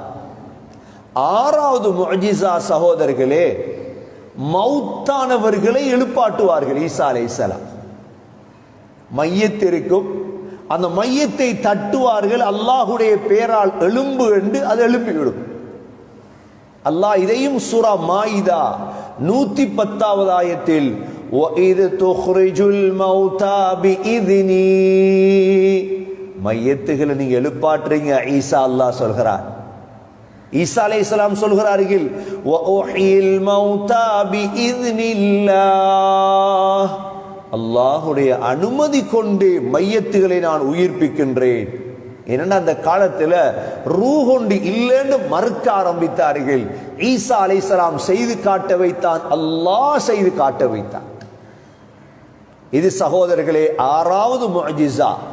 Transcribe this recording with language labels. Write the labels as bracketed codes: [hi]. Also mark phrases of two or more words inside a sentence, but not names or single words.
[ta] 6வது முஅஜிஸா சகோதரர்களே, மௌத்தானவர்களை எழுப்பாட்டுவார்கள் ஈசா அலைஹிஸ்ஸலாம். மையத் இருக்கும், அந்த மையத்தை தட்டுவார்கள், அல்லாஹுடைய பேரால் எழும்பு என்று அது எழுப்பிவிடும். அல்லாஹ் இதையும் சூரா மாயிதா 110வது ஆயத்தில் [ar] وَإِذْ تُخْرِجُ الْمَوْتَى بِإِذْنِي, [ta] மையத்துகளை நீங்க எழுப்பாட்டுறீங்க ஈசா, அல்லாஹ் சொல்கிறார். ஈசா அலைஹிஸ்ஸலாம் சொல்கிறார்கள் [ar] وَأُحْيِي الْمَوْتَى بِإِذْنِ اللَّهِ, [ta] அல்லாஹுடைய அனுமதி கொண்டு மையத்துகளை நான் உயிர்ப்பிக்கின்றேன். ஏன்னா அந்த காலத்துல ரூஹொண்டு இல்லைன்னு மறுக்க ஆரம்பித்தார்கள். ஈசா அலைஹிஸ்ஸலாம் செய்து காட்ட வைத்தான், அல்லாஹ் செய்து காட்ட வைத்தான். இது சகோதரர்களே 6வது முஅஜிஸா.